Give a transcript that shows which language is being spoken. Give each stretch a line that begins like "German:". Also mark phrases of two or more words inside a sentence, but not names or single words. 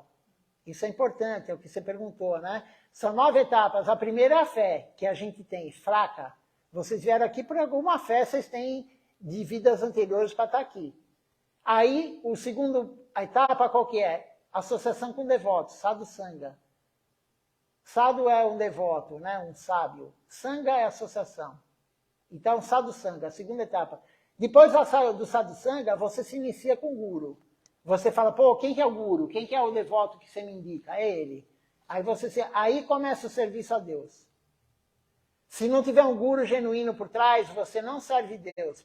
Portuguese: Isso é importante, é o que você perguntou, né? São 9 etapas. A primeira é a fé, que a gente tem, fraca. Vocês vieram aqui por alguma fé, vocês têm de vidas anteriores para estar aqui. Aí, a etapa qual que é? Associação com devotos,
Sanskrit: sadhu sangha.
Portuguese: Sadhu é um devoto, né? Um sábio. Sangha é associação. Então, sadhusanga, a segunda etapa. Depois do sadhusanga, você se inicia com o guru. Você fala, pô, quem que é o guru? Quem que é o devoto que você me indica? É ele. Aí começa o serviço a Deus. Se não tiver um guru genuíno por trás, você não serve Deus.